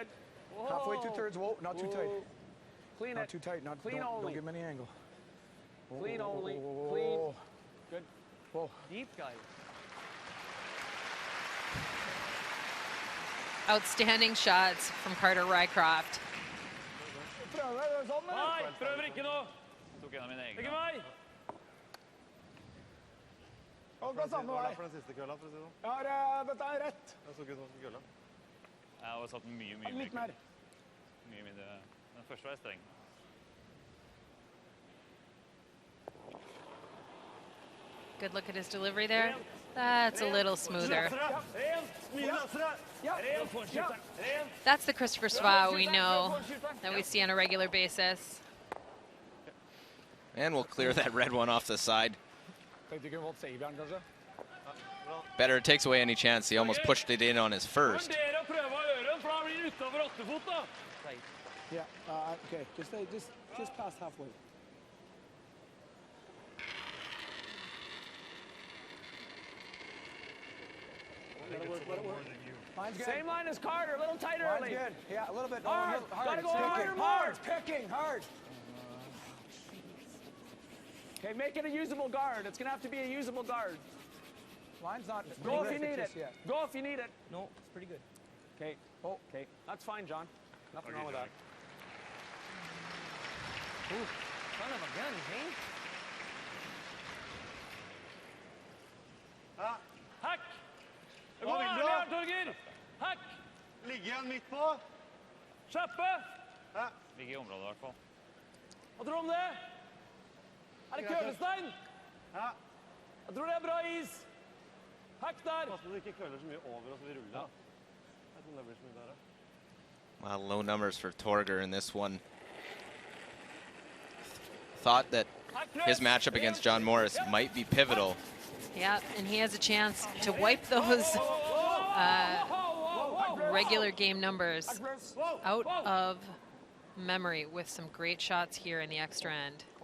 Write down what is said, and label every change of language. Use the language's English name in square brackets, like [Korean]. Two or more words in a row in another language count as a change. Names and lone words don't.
[English] Halfway Whoa. 2/3. Whoa, not too tight. Clean Not it. too tight. Not Clean don't only. give him any angle. Clean only. Whoa. Clean. Good. Whoa. Deep, guys. Outstanding shots from Carter Rycroft. [Norwegian] Nei, prøver ikke nå. Tok en av mine Ikke egne. meg. Gå samme vei. For den siste kølla, for å si det sånn. Dette er rett. Jeg så ikke ut som kølla. Jeg har satt mye Litt mer. Mye mindre. Den første var jeg streng. [English] Good look at his delivery there. That's a little smoother. That's the Christopher Sva we know, that we see on a regular basis. And we'll clear that red one off the side. [Norwegian] Tenkte du kunne fått Seibjørn, kanskje? [English] Better, it takes away any chance. He almost pushed it in on his first. [Norwegian] Vurder å prøve å gjøre den, for da blir det utenfor åttefot, da. [English] Yeah, okay. Just past halfway. Line's good. Same line as Carter. A little tight Line's early. good. Yeah, a little bit. Hard. Hard. Gotta go It's harder, picking. more. Hard. Picking. Hard. Okay, make it a usable guard. It's gonna have to be a usable guard. Line's not. Go if you need it. just yet. Go if you need it. No, it's pretty good. Okay. Oh, okay. That's fine, John. Nothing wrong with that. Ooh, son of a gun, Zane. Hack. [Norwegian] Det går Hva vil ærlig du? her, Torger. Hack. Ligge igjen midt på. Kjappe. Ligge i området i hvert fall. Hva tror du om det? Er det kølestein? Ja. Jeg tror det er bra is. Hack der. Pass på at du ikke køller så mye over og så vi ruller. Jeg tror det blir så mye bedre. [English] Wow, low numbers for Torger in this one. Thought that his matchup against John Morris might be pivotal. Yeah, and he has a chance to wipe those regular game numbers out of memory with some great shots here in the extra end.